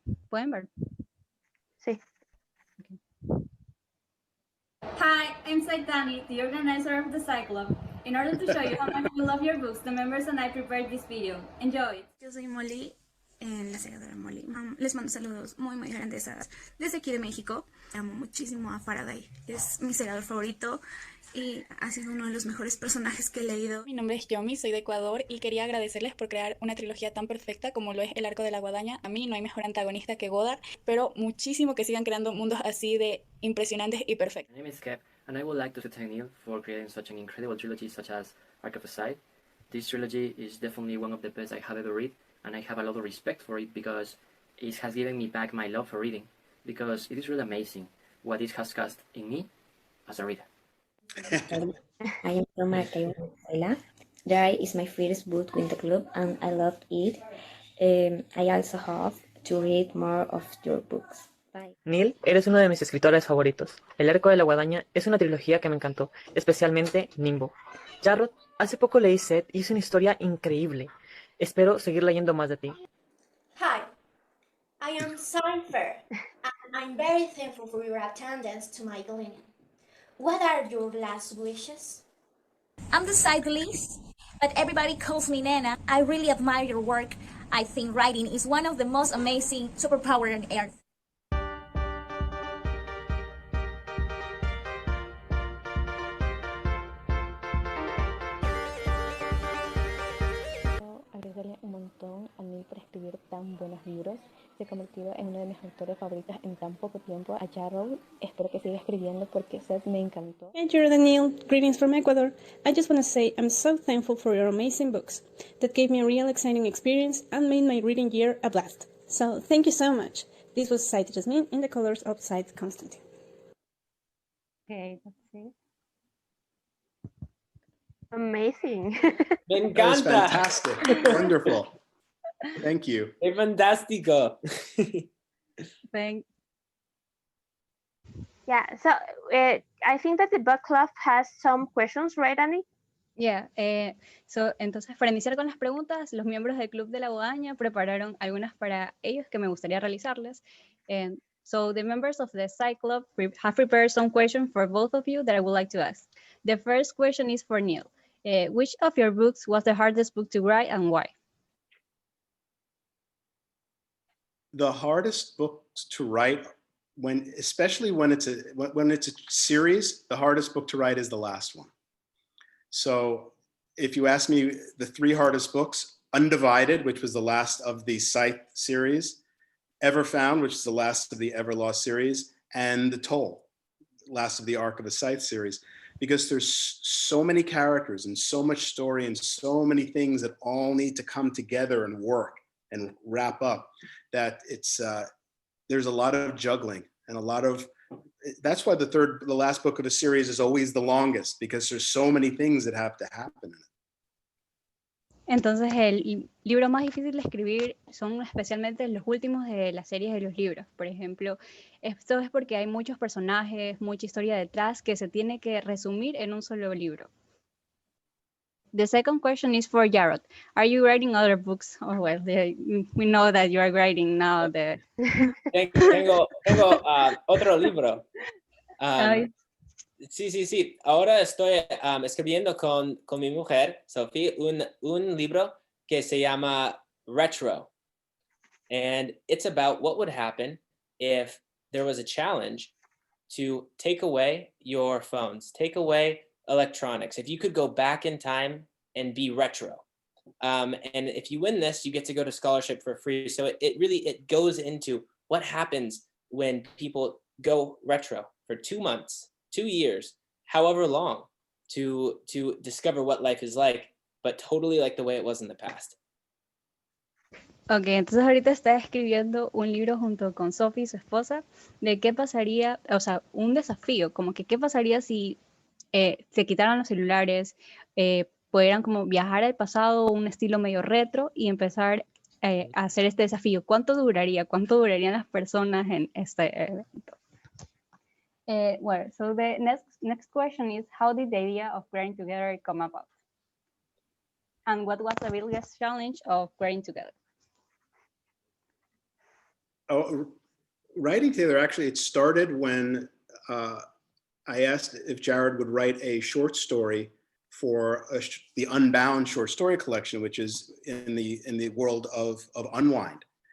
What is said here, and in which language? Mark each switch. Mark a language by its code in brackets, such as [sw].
[es] ¿Pueden ver? Sí. [en] Okay. Hi, I'm Saitani, the organizer of the Site Club. In order to show you how much we love your books, the members and I prepared this video. Enjoy! [es] Yo soy Molly, la segadora Molly. Les mando saludos muy muy grandes desde aquí de México. Amo muchísimo a Faraday, es mi segador favorito y ha sido uno de los mejores personajes que he leído. Mi nombre es Yomi, soy de Ecuador y quería agradecerles por crear una trilogía tan perfecta como lo es El Arco de la Guadaña. A mí no hay mejor antagonista que Godard, pero muchísimo que sigan creando mundos así de impresionantes y perfectos. [en] My name is Kev, and I would like to thank Neil for creating such an incredible trilogy such as Arc of the Side. This trilogy is definitely one of the best I have ever read, and I have a lot of respect for it because it has given me back my love for reading, because it is really amazing what it has cast in me as a reader. I am from Maracaibo, Venezuela. Dry is my first book in the club and I loved it. I also hope to read more of your books. Bye. [es] Neil, eres uno de mis escritores favoritos. El Arco de la Guadaña es una trilogía que me encantó, especialmente Nimbo. Jarrod, hace poco leí Set y es una historia increíble. Espero seguir leyendo más de ti. [en] Hi, I am Cypher, and I'm very thankful for your attendance to my Galenian. What are your last wishes? I'm the cyclist, but everybody calls me Nena. I really admire your work. I think writing is one of the most amazing superpowers on earth. [es] Agradecerle un montón a Neil por escribir tan buenos libros. Se ha convertido en uno de mis autores favoritos en tan poco tiempo. A Jarrod, espero que siga escribiendo porque Seth me encantó. [en] Hey Jared and Neil, greetings from Ecuador. I just want to say I'm so thankful for your amazing books that gave me a real exciting experience and made my reading year a blast. So thank you so much. This was Said Jasmine in the colors of Said Constantine. Okay, that's it. Amazing. [es] Me [en] That was [es] encanta. [en] fantastic. Wonderful. Thank you. [es] Es fantástico. [en] Yeah, so I think that the book club has some questions, right, Annie? [es] Yeah, entonces para iniciar con las preguntas, los miembros del Club de la Guadaña prepararon algunas para ellos que me gustaría realizarles. [en] So the members of the Sci Club have prepared some questions for both of you that I would like to ask. The first question is for Neil. Which of your books was the hardest book to write and why? The hardest books to write, especially when it's a series, the hardest book to write is the last one. So if you ask me the 3 hardest books, Undivided, which was the last of the Scythe series, Ever Found, which is the last of the Ever Lost series, and The Toll, last of the Arc of a Scythe series, because there's so many characters and so much story and so many things that all need to come together and work and wrap up, that it's there's a lot of juggling and a lot of, that's why the last book of a series is always the longest, because there's so many things that have to happen in it. [es] Entonces el libro más difícil de escribir son especialmente los últimos de las series de los libros. Por ejemplo, esto es porque hay muchos personajes, mucha historia detrás que se tiene que resumir en un solo libro. [en] The second question is for Jarrod. Are you writing other books? Oh, well, we know that you are writing now. [es] Tengo otro libro. Sí. Ahora estoy escribiendo con mi mujer, Sophie, un libro que se llama Retro. [en] And it's about what would happen if there was a challenge to take away your phones, take away electronics. If you could go back in time and be retro. And if you win this, you get to go to scholarship for free. So it goes into what happens when people go retro for 2 months, 2 years, however long, to discover what life is like, but totally like the way it was in the past. [es] Ok, entonces ahorita está escribiendo un libro junto con Sophie, su esposa, de qué pasaría, o sea, un desafío, como que qué pasaría si se quitaran los celulares, pudieran como viajar al pasado, un estilo medio retro, y empezar a hacer este desafío. ¿Cuánto duraría? ¿Cuánto durarían las personas en este evento? [en] Well, so the next question is, how did the idea of Writing Together come about? And what was the biggest challenge of Writing Together? Oh, Writing Together, actually, it started when I asked if Jarrod would write a short story for the Unbound short story collection, which is in the world of Unwind.